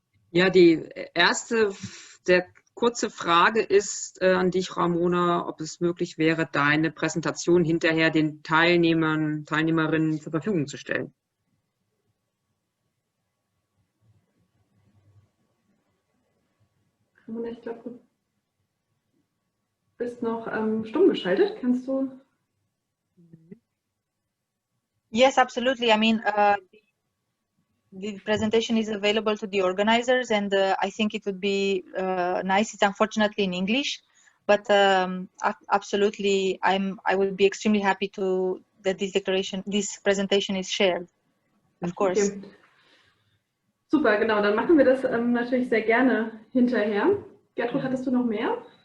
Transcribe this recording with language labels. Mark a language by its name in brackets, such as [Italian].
[German] Ja, die erste, sehr kurze Frage ist an dich, Ramona, ob es möglich wäre, deine Präsentation hinterher den Teilnehmerinnen zur Verfügung zu stellen. Ramona, ich glaube, du bist noch stumm geschaltet. Kannst du? [English] Yes, absolutely. I mean, the presentation is available to the organizers, and I think it would be nice. It's unfortunately in English, but absolutely, I would be extremely happy that this presentation is shared. Of course. [German] Okay. Super, genau. Dann machen wir das natürlich sehr gerne hinterher. Gertrud, hattest du noch mehr?